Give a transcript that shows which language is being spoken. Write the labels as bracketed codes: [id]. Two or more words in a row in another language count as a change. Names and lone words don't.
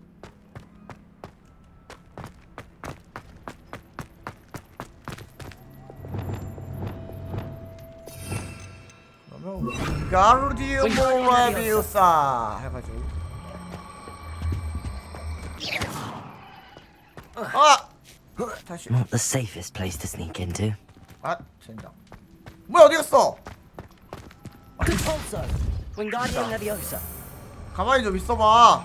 [ko] 그러면 가르디움 레비우사 해가지고 다시. [en] Not the safest place to sneak into. [ko] 젠장. 뭐야, 어디 갔어? [en] Consulso. Wingardium Leviosa. [ko] 가만히 좀 있어봐.